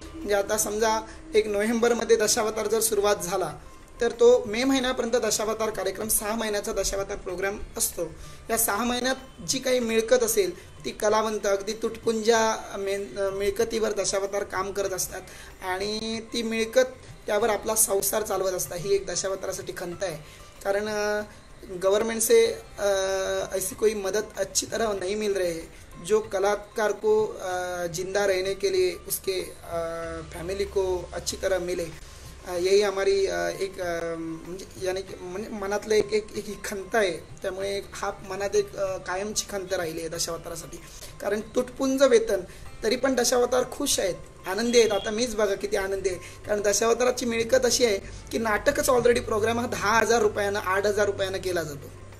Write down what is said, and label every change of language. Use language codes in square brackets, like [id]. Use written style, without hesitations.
[mr] म्हणजे आता समजा 1 नोव्हेंबरमध्ये दशावतार जर सुरुवात झाला तर तो मे महिन्यापर्यंत दशावतार कार्यक्रम, 6 महिन्याचा दशावतार प्रोग्राम असतो। या 6 महिन्यात जी काही मिळकत असेल ती कलावंत अगदी तुटपुंजा मिळकतीवर दशावतार काम करत असतात आणि ती मिळकत त्यावर आपला संसार चालवत असतात। ही एक दशावतारासाठी खंत आहे, कारण [hi] गवर्नमेंट से ऐसी कोई मदद अच्छी तरह नहीं मिल रही है जो कलाकार को जिंदा रहने के लिए उसके फैमिली को अच्छी तरह मिले। यही हमारी एक यानी की [mr] मनातलं एक ही खंत आहे। त्यामुळे हा मनात एक कायमची खंत राहिली आहे दशावतारासाठी, कारण तुटपुंज वेतन तरी पण दशावतार खुश आहेत, आनंदी आहेत। आता मीच बघा किती आनंदी आहे, कारण दशावताराची मिळकत अशी आहे की नाटकच ऑलरेडी प्रोग्राम हा 10,000 रुपयानं 8,000 रुपयानं केला जातो।